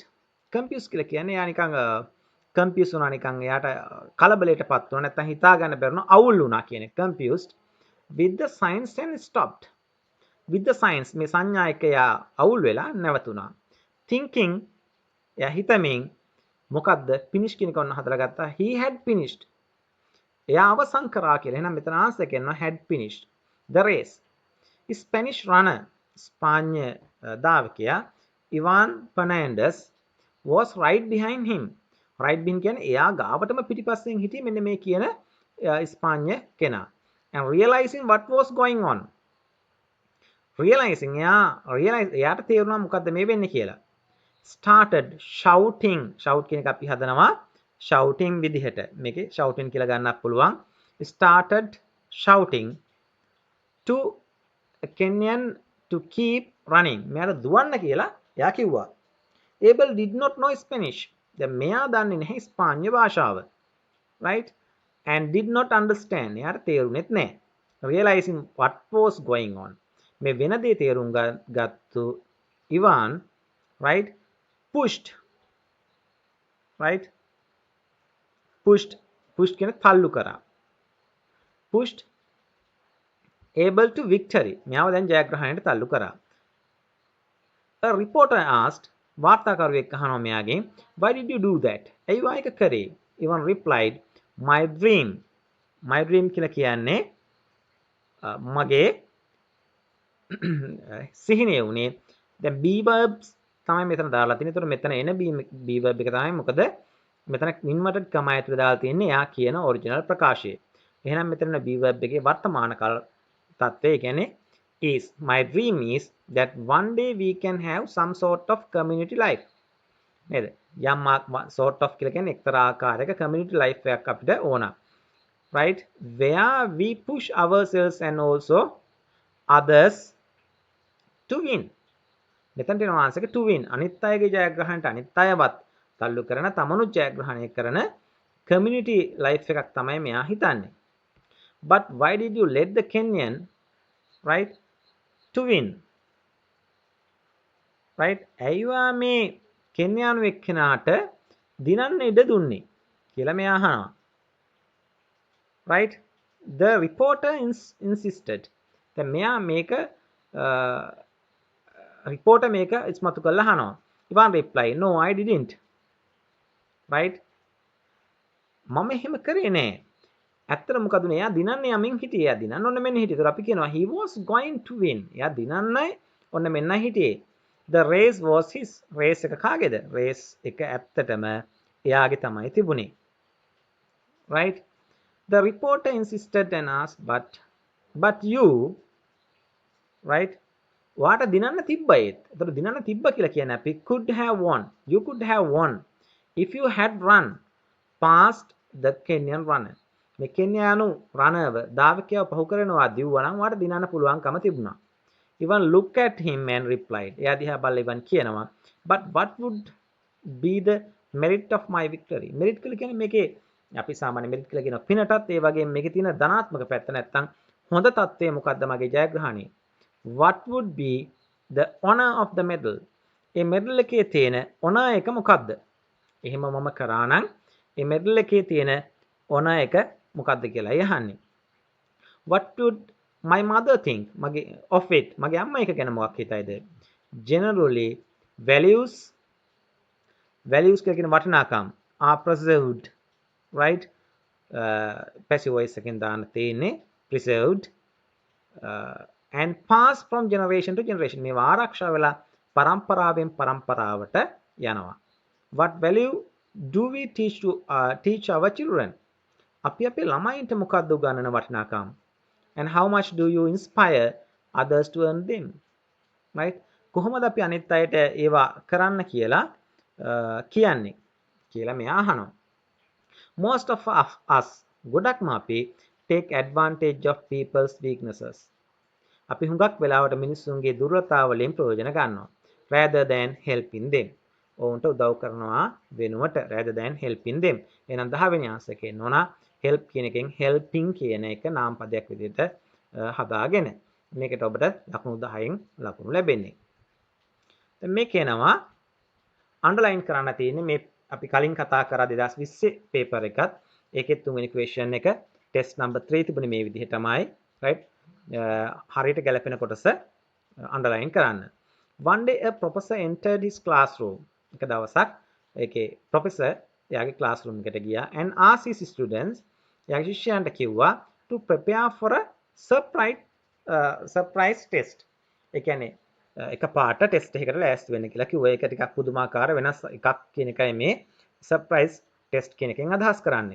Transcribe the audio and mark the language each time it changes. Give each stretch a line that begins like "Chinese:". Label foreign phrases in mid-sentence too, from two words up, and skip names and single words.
Sinhala: confused කියලා කියන්නේ එයා නිකන් confused වුණා නිකන් එයාට කලබලයටපත් වුණා නැත්නම් හිතා ගන්න බැරුණා අවුල් වුණා කියන්නේ
English: confused with the signs and stopped. with the signs
Sinhala: මේ සංඥා එක එයා අවුල් වෙලා නැවතුණා. thinking එයා හිතමින් මොකද්ද finish කියන එක ඔන්න හදලා ගත්තා.
English: he had finished.
Sinhala: එයා අවසන් කරා කියලා. එහෙනම් මෙතන ආන්සර් කියනවා
English: had finished the race. Spanish runner
Sinhala: ස්පාඤ්ඤ ධාවකයා
English: Ivan Fernandez was right behind him. right behind
Sinhala: කියන්නේ එයා ගාවටම පිටිපස්සෙන් හිටියේ මෙන්න මේ කියන ස්පාඤ්ඤ කෙනා.
English: and realizing what was going on.
Sinhala: realizing එයාට තේරුණා මොකද්ද මේ වෙන්නේ කියලා.
English: started shouting.
Sinhala: shout කියන එක අපි හදනවා shouting විදිහට. මේකේ shouting කියලා ගන්නත් පුළුවන්.
English: started shouting to Kenyan to keep running.
Sinhala: මෙයාට දුවන්න කියලා එයා කිව්වා.
English: Abel did not know Spanish.
Sinhala: දැන් මෙයා දන්නේ නැහැ ස්පාඤ්ඤ භාෂාව.
English: right? and did not understand.
Sinhala: එයාට තේරුණෙත් නැහැ.
English: realizing what was going on.
Sinhala: මේ වෙන දේ තේරුම් ගත්තු ඉවාන්
English: right pushed right pushed
Sinhala: කියන තල්ලු කරා.
English: pushed able to victory.
Sinhala: මෙයාව දැන් ජයග්‍රහණයට තල්ලු කරා.
English: a reporter asked
Sinhala: වාර්තාකරුවෙක් අහනවා මෙයාගෙන්
English: why did you do that?
Sinhala: ඇයි වා ඒක කරේ?
English: Ivan replied my dream. my dream
Sinhala: කියලා කියන්නේ මගේ සිහිනේ උනේ. දැන්
English: be verbs
Sinhala: තමයි මෙතන දාලා තියෙන්නේ. ඒතකොට මෙතන එන
English: be verb
Sinhala: එක තමයි මොකද මෙතන
English: inverted comma
Sinhala: ඇතුලේ දාලා තියෙන්නේ එයා කියන ඔරිජිනල් ප්‍රකාශය. එහෙනම් මෙතන
English: be verb
Sinhala: එකේ වර්තමාන කාල තත්ත්වය කියන්නේ is.
English: my dream is that one day we can have some sort of community life.
Sinhala: නේද? යම්
English: sort of
Sinhala: කියලා කියන්නේ එක්තරා ආකාරයක
English: community life
Sinhala: එකක් අපිට ඕන.
English: right? where we push ourselves and also others to win.
Sinhala: මෙතනට එනවා ආන්සර් එක
English: to win.
Sinhala: අනිත් අයගේ ජයග්‍රහණයට අනිත් අයවත් තල්ලු කරන තමනුත් ජයග්‍රහණය කරන
English: community life
Sinhala: එකක් තමයි මෙයා හිතන්නේ.
English: but why did you let the Kenyan right to win? right?
Sinhala: ඇයිවා මේ කෙන්යානු එක්කෙනාට දිනන්න ඉඩ දුන්නේ කියලා මෙයා අහනවා.
English: right? the reporter insisted.
Sinhala: දැන් මෙයා මේක reporter මේක ඉස්මතු කරලා අහනවා.
English: Ivan reply no I didn't. right?
Sinhala: මම එහෙම කරේ නෑ. ඇත්තට මොකද උනේ? එයා දිනන්න යමින් හිටියේ. එයා දිනන්න ඔන්න මෙන්න හිටියේ. ඒතර අපි කියනවා
English: he was going to win.
Sinhala: එයා දිනන්නයි ඔන්න මෙන්න හිටියේ.
English: the race was his.
Sinhala: race එක කාගේද? race එක ඇත්තටම එයාගේ තමයි තිබුණේ.
English: right? the reporter insisted and asked but you right?
Sinhala: වාට දිනන්න තිබ්බා ඒත්. ඒතර දිනන්න තිබ්බා කියලා කියන්නේ අපි
English: could have won. you could have won if you had run past the Kenyan runner.
Sinhala: මේ කෙන්යානු රනර්ව ධාවකයව පහු කරනවා දිව්වා නම් වාට දිනන්න පුළුවන්කම තිබුණා.
English: Ivan looked at him and replied.
Sinhala: එයා දිහා බලලා ඉවන් කියනවා
English: but what would be the merit of my victory?
Sinhala: merit කියලා කියන්නේ මේකේ අපි සාමාන්‍ය merit කියලා කියන පිනටත් ඒ වගේම මේකේ තියෙන ධනාත්මක පැත්ත නැත්තම් හොඳ තත්ත්වය මොකද්ද මගේ ජයග්‍රහණය?
English: what would be the honor of the medal?
Sinhala: ඒ medal එකේ තියෙන honor එක මොකද්ද? එහෙම මම කරා නම් ඒ medal එකේ තියෙන honor එක මොකද්ද කියලා යහන්නේ.
English: what would my mother think මගේ of it?
Sinhala: මගේ අම්මා එක ගැන මොකක් හිතයිද?
English: generally values
Sinhala: කියලා කියන වටිනාකම්
English: are preserved right? passive voice
Sinhala: එකෙන් දාන්න තියෙන්නේ
English: preserved and pass from generation to generation.
Sinhala: මේවා ආරක්ෂා වෙලා පරම්පරාවෙන් පරම්පරාවට යනවා.
English: what value do we teach our children?
Sinhala: අපි අපේ ළමයින්ට මොකක්ද උගන්වන වටිනාකම්?
English: and how much do you inspire others to earn them? right?
Sinhala: කොහොමද අපි අනිත් අයට ඒවා කරන්න කියලා කියන්නේ කියලා මෙයා අහනවා.
English: most of us
Sinhala: ගොඩක්ම අපි
English: take advantage of people's weaknesses.
Sinhala: අපි හුඟක් වෙලාවට මිනිස්සුන්ගේ දුර්වලතා වලින් ප්‍රයෝජන ගන්නවා.
English: rather than helping them.
Sinhala: ඔවුන්ට උදව් කරනවා වෙනුවට
English: rather than helping them.
Sinhala: එහෙනම් 10 වෙනි ආන්සර් එකේ නෝනා help කියන එකෙන් helping කියන එක නාම පදයක් විදිහට හදාගෙන මේකට ඔබට ලකුණු 10න් ලකුණු ලැබෙන්නේ. දැන් මේ කියනවා අන්ඩර්ලයින් කරන්න තියෙන්නේ මේ අපි කලින් කතා කරා 2020 පේපර් එකත් ඒකේ තුන්වෙනි ක්වෙස්චන් එක
English: test number
Sinhala: 3 තිබුණේ මේ විදිහටමයි රයිට් හරියට ගැලපෙන කොටස අන්ඩර්ලයින් කරන්න.
English: One day a professor entered his classroom.
Sinhala: එක දවසක් ඒකේ ප්‍රොෆෙසර් එයාගේ classroom එකට ගියා
English: and asked his students
Sinhala: එයාගේ ශිෂ්‍යයන්ට කිව්වා
English: to prepare for a surprise test.
Sinhala: ඒ කියන්නේ එක පාට ටෙස්ට් එකකට ලෑස්ති වෙන්න කියලා කිව්වා. ඒක ටිකක් පුදුමාකාර වෙනස් එකක් කියන එකයි මේ
English: surprise test
Sinhala: කියන එකෙන් අදහස් කරන්නේ.